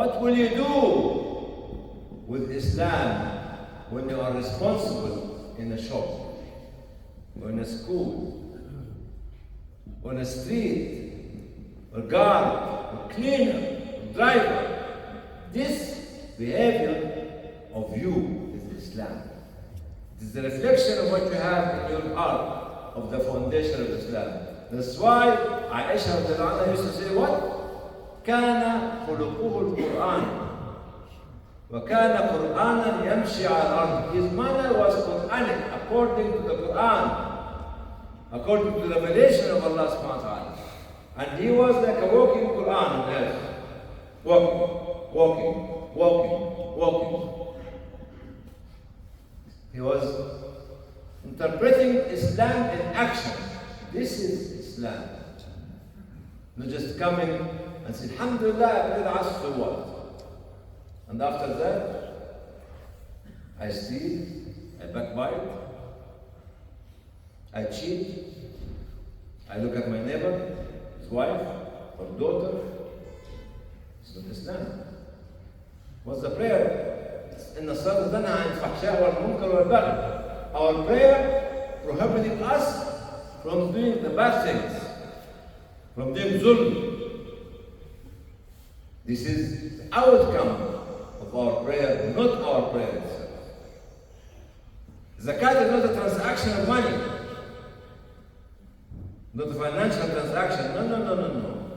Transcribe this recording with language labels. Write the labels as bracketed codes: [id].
[en] What will you do with Islam when you are responsible in a shop, or in a school, or in a street, or guard, or cleaner, or driver? This behavior of you is Islam. It is the reflection of what you have in your heart of the foundation of Islam. That's why Aisha radiallahu anha used to say what? [ar] كان خلقه القرآن وكان قرآنا يمشي على الأرض. [en] His manner was Quranic according to the Quran, according to the revelation of Allah subhanahu wa ta'ala. And he was like a walking Quran on earth. walking, walking, walking, walking. He was interpreting Islam in action. This is Islam. Not just coming and say, Alhamdulillah, I prayed Asr, so what? And after that, I steal, I backbite, I cheat, I look at my neighbor, his wife, or daughter. It's not Islam. What's the prayer? [ar] إن الصلاة تنهى عن الفحشاء والمنكر والبغي. [en] Our prayer prohibiting us from doing the bad things, from doing zulm. This is the outcome of our prayer, not our prayer itself. Zakat is not a transaction of money, not a financial transaction. No.